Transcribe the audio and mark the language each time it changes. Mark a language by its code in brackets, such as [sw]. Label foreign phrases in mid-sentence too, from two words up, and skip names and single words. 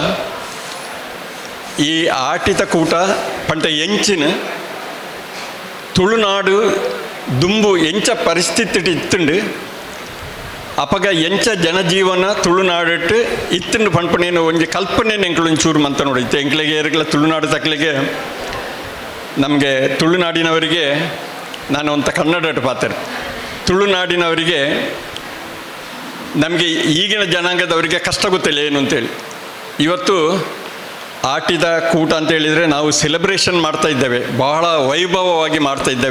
[tcy] ಈ ಆಟಿತ ಕೂಟ ಪಂಟ ಎಂಚಿನ ತುಳುನಾಡು ದುಂಬು ಎಂಚ ಪರಿಸ್ಥಿತಿ ಇತ್ತುಂಡು ಅಪಗ ಎಂಚ ಜನಜೀವನ ತುಳುನಾಡಿಟ್ಟು ಇತ್ತುಂಡು ಪಂಪನೇನು ಒಂಜಿ ಕಲ್ಪನೆ ಎಂಕ್ಳೊಂಚೂರು ಮಂತ ನೋಡಿತ್ತು ಎಂಕ್ಲೆಗೆ ಏರ್ಗಳ ತುಳುನಾಡು ತಕ್ಲಿಗೆ [kn] ನಮಗೆ ತುಳುನಾಡಿನವರಿಗೆ ನಾನು ಒಂಥ ಕನ್ನಡ ಪಾತ್ರೆ ತುಳುನಾಡಿನವರಿಗೆ ನಮಗೆ ಈಗಿನ ಜನಾಂಗದವರಿಗೆ ಕಷ್ಟ ಗೊತ್ತಿಲ್ಲ ಏನು ಅಂತೇಳಿ ಇವತ್ತು ಆಟಿದ ಕೂಟ ಅಂತ ಹೇಳಿದರೆ ನಾವು ಸೆಲೆಬ್ರೇಷನ್ ಮಾಡ್ತಾ ಇದ್ದೇವೆ, ಬಹಳ ವೈಭವವಾಗಿ ಮಾಡ್ತಾ ಇದ್ದೇವೆ.